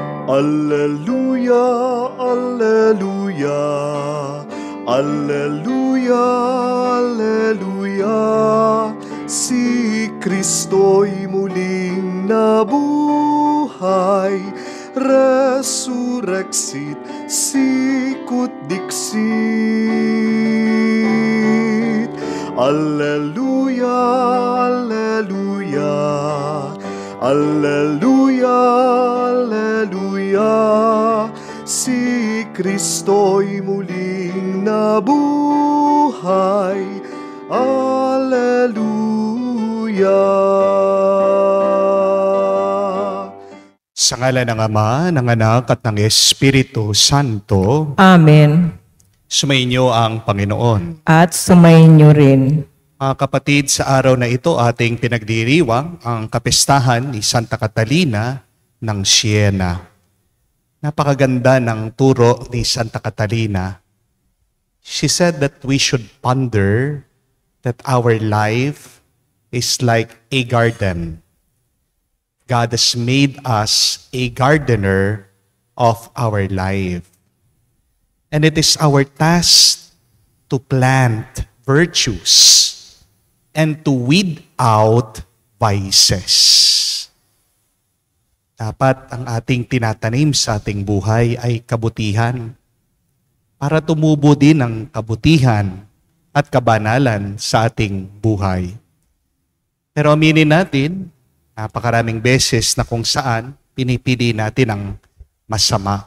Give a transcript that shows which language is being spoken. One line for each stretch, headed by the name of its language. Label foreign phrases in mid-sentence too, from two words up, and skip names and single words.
Latin: Alleluia, Alleluia, Alleluia, Alleluia.
Filipino: Si Kristo'y muling nabuhay,
Latin: resurrexit sicut dixit. Alleluia, Alleluia, Alleluia, Alleluia.
Filipino: Si Kristo'y muling nabuhay, Alleluia. Sa ngalan ng Ama, ng Anak at ng Espiritu Santo. Amen. Sumainyo ang Panginoon. At sumainyo rin. Mga kapatid, sa araw na ito ating pinagdiriwang ang kapistahan ni Santa Catalina ng Siena. Napakaganda ng turo ni Santa Catalina.
English: She said that we should ponder that our life is like a garden. God has made us a gardener of our life. And it is our task to plant virtues and to weed out vices.
Filipino: Dapat ang ating tinatanim sa ating buhay ay kabutihan para tumubo din ang kabutihan at kabanalan sa ating buhay. Pero aminin natin, napakaraming beses na kung saan pinipili natin ang masama.